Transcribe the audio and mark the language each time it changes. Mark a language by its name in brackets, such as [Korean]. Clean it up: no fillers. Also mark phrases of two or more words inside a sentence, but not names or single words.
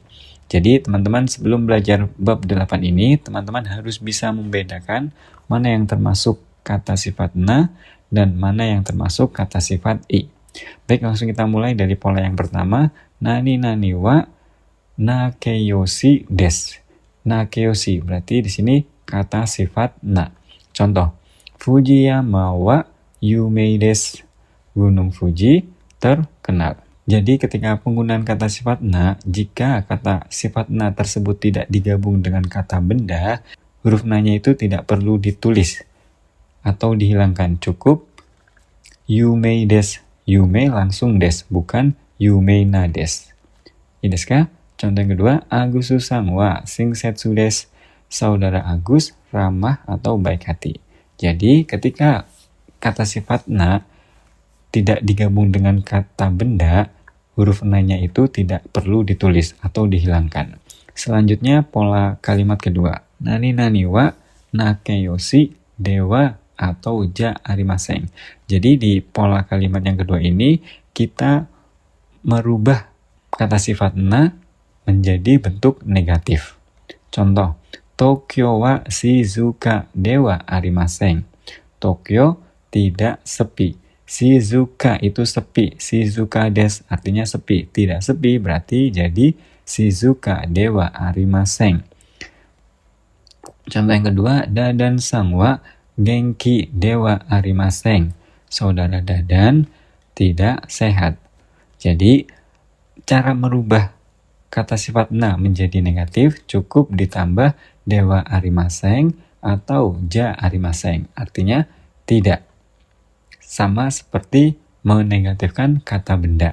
[Indonesian] Jadi teman-teman sebelum belajar bab 8 ini, teman-teman harus bisa membedakan mana yang termasuk kata sifat na dan mana yang termasuk kata sifat i. Baik, langsung kita mulai dari pola yang pertama. [Japanese] 何々はな形容詞です. [Indonesian] Nakeyoshi berarti di sini kata sifat na. [Japanese] Contoh, 富士山は有名です. [Indonesian] Gunung Fuji terkenal. Jadi ketika penggunaan kata sifat na, jika kata sifat na tersebut tidak digabung dengan kata benda, huruf na-nya itu tidak perlu ditulis atau dihilangkan. [Japanese] Cukup 有名です. Yumei langsung des, bukan 有名なです. [Indonesian] Ini [Japanese] ですか? [Indonesian] Contoh yang kedua, [Japanese] アグスさんは親切です. [Indonesian] Saudara Agus ramah atau baik hati. Jadi ketika kata sifat na tidak digabung dengan kata benda, huruf na-nya itu tidak perlu ditulis atau dihilangkan. Selanjutnya pola kalimat kedua. [Japanese] 何々はな形容詞では [Indonesian] atau [Japanese] じゃありません. [Indonesian] Jadi di pola kalimat yang kedua ini kita merubah kata sifat na menjadi bentuk negatif. Contoh, [Japanese] 東京は静かではありません. [Indonesian] Tokyo tidak sepi. Shizuka itu sepi, [Japanese] 静かです [Indonesian] artinya sepi, tidak sepi berarti jadi [Japanese] 静かではありません. [Indonesian] Contoh yang kedua, [Japanese] ダダンさんは元気ではありません. [Indonesian] Saudara Dadan tidak sehat. Jadi cara merubah kata sifat na menjadi negatif cukup ditambah [Japanese] ではありません [Indonesian] atau [Japanese] じゃありません, [Indonesian] artinya tidak. Sama seperti menegatifkan kata benda.